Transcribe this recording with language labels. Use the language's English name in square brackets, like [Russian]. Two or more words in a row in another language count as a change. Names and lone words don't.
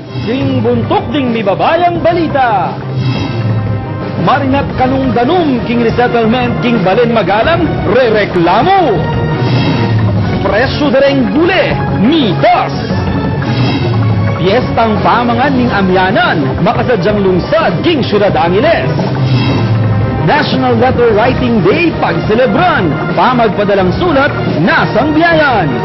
[Pampanga] Sing buntok ding mibabayang balita. Marinat kanung danum king resettlement king Balen Magalang re-reklamo. Presyo dereng bule, mitos. Piyestang pamangan ning amyanan, makasadyang lungsad king Syudad Angeles. National Letter Writing Day pagselebran, pamagpadalang sulat, nasang biyayan.